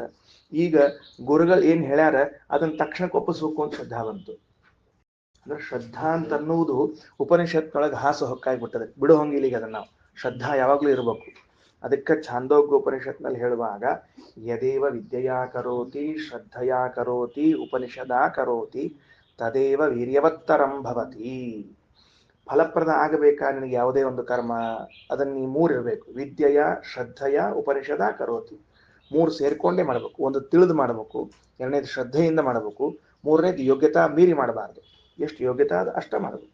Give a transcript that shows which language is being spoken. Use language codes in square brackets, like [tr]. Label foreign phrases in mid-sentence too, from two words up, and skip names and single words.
[kn] ಈಗ ಗುರುಗಳು ಏನ್ ಹೇಳ್ಯಾರ ಅದನ್ನ ತಕ್ಷಣಕ್ಕೆ ಒಪ್ಪಿಸ್ಬೇಕು ಅಂತ ಶ್ರದ್ಧಾ ಬಂತು. ಅಂದ್ರೆ ಶ್ರದ್ಧಾ ಅಂತ ಅನ್ನುವುದು ಉಪನಿಷತ್ತೊಳಗೆ ಹಾಸು ಹೊಕ್ಕಾಗ್ಬಿಟ್ಟದೆ, ಬಿಡು ಹಂಗಿಲ್ಲಿಗೆ ಅದನ್ನ. ನಾವು ಶ್ರದ್ಧಾ ಯಾವಾಗ್ಲೂ ಇರಬೇಕು. ಅದಕ್ಕೆ ಛಾಂದೋಗ್ಯ ಉಪನಿಷತ್ನಲ್ಲಿ ಹೇಳುವಾಗ [sa] ಯದೇವ ವಿದ್ಯೆಯಾ ಕರೋತಿ ಶ್ರದ್ಧಯಾ ಕರೋತಿ ಉಪನಿಷದಾ ಕರೋತಿ ತದೇವ ವೀರ್ಯವತ್ತರಂ ಭವತಿ. [kn] ಫಲಪ್ರದ ಆಗಬೇಕಾ ನಿನಗೆ ಯಾವುದೇ ಒಂದು ಕರ್ಮ, ಅದನ್ನ ನೀ 3 ಇರಬೇಕು. [sa] ವಿದ್ಯೆಯ, ಶ್ರದ್ಧೆಯ, ಉಪನಿಷದ ಕರೋತಿ. [kn] 3 ಸೇರ್ಕೊಂಡೇ ಮಾಡಬೇಕು. ಒಂದು ತಿಳಿದು ಮಾಡಬೇಕು, 2ನೇದು ಶ್ರದ್ಧೆಯಿಂದ ಮಾಡಬೇಕು, 3ನೇದು ಯೋಗ್ಯತಾ ಮೀರಿ ಮಾಡಬಾರ್ದು. ಎಷ್ಟು ಯೋಗ್ಯತಾ ಅದು ಅಷ್ಟ ಮಾಡಬೇಕು.